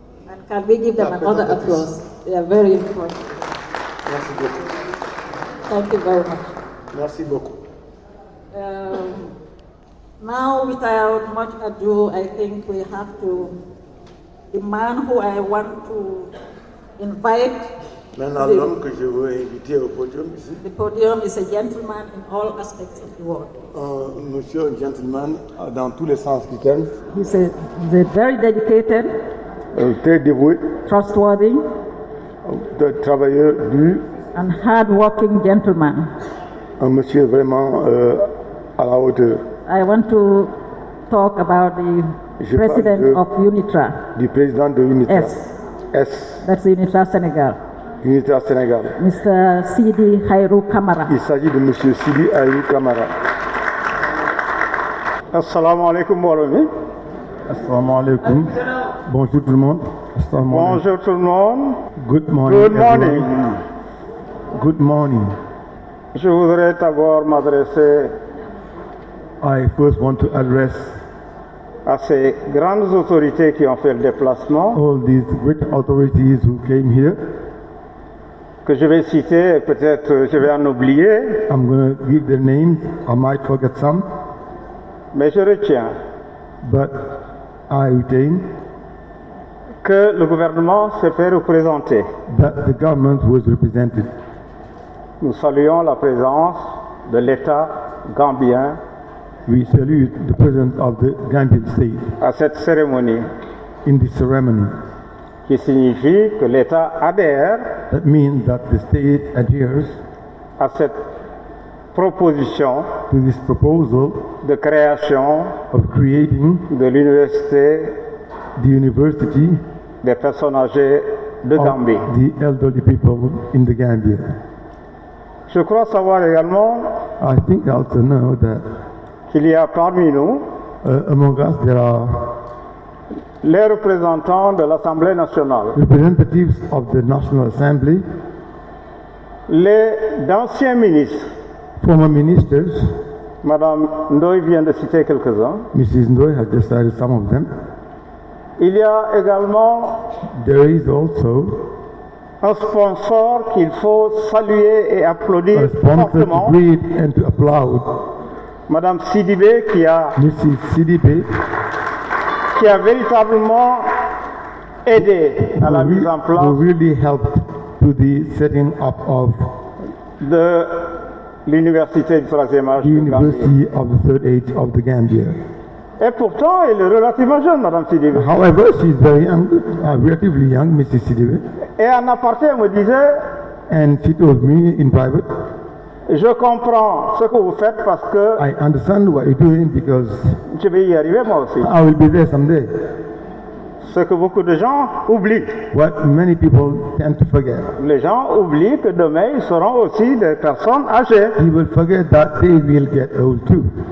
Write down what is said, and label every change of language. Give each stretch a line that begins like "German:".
English: And can we give them another applause? They are very important.
French: Merci beaucoup.
English: Thank you very much.
French: Merci beaucoup.
English: Now, without much ado, I think we have to, the man who I want to invite.
French: Maintenant, l'homme que je veux inviter au podium ici.
English: The podium is a gentleman in all aspects of the world.
French: Monsieur un gentleman dans tous les sens du terme.
English: He's a very dedicated,
French: très dévoué,
English: trustworthy,
French: travailleur dur,
English: and hard-working gentleman.
French: Un monsieur vraiment à la hauteur.
English: I want to talk about the president of UNITRA.
French: Du président de UNITRA.
English: S. That's UNITRA Senegal.
French: UNITRA Sénégal.
English: Mr. Sidi Hayrou Kamara.
French: Il s'agit de Monsieur Sidi Hayrou Kamara.
Arabic: Assalamu alaikum mbooloo.
French: Assalamu alaikum. Bonjour tout le monde. Bonjour tout le monde.
English: Good morning. Good morning. Good morning.
French: Je voudrais d'abord m'adresser
English: I first want to address
French: à ces grandes autorités qui ont fait le déplacement.
English: All these great authorities who came here.
French: Que je vais citer, peut-être je vais en oublier.
English: I'm going to give their names. I might forget some.
French: Mais je retiens.
English: But I retain
French: que le gouvernement s'est fait représenter.
English: That the government was represented.
French: Nous saluons la présence de l'État gambien.
English: We salute the president of the Gambian state.
French: À cette cérémonie.
English: In this ceremony.
French: Qui signifie que l'État adhère.
English: That means that the state adheres.
French: À cette proposition.
English: To this proposal.
French: De création.
English: Of creating.
French: De l'université.
English: The university.
French: Des personnes âgées de Gambie.
English: The elderly people in the Gambia.
French: Je crois savoir également.
English: I think I also know that.
French: Qu'il y a parmi nous.
English: Among us there are.
French: Les représentants de l'Assemblée nationale.
English: Representatives of the National Assembly.
French: Les d'anciens ministres.
English: Former ministers.
French: Madame Ndoye vient de citer quelques-uns.
English: Mrs. Ndoye has just cited some of them.
French: Il y a également.
English: There is also.
French: Un sponsor qu'il faut saluer et applaudir fortement.
English: To greet and to applaud.
French: Madame Sidibé qui a.
English: Mrs. Sidibé.
French: Qui a véritablement aidé à la mise en place.
English: Who really helped to the setting up of.
French: De l'université du troisième âge
English: the
French: de Gambie.
English: University of the Third Age of the Gambia.
French: Et pourtant, elle est relativement jeune, Madame Sidibé.
English: However, she is very young, relatively young, Mrs. Sidibe,
French: Et en aparté, elle me disait,
English: and she told me in private,
French: je comprends ce que vous faites parce que
English: I understand what you're doing because
French: je vais y arriver moi aussi.
English: I will be there someday.
French: Ce que beaucoup de gens oublient.
English: What many people tend to forget.
French: Les gens oublient que demain, ils seront aussi des personnes âgées.
English: People forget that they will get old too.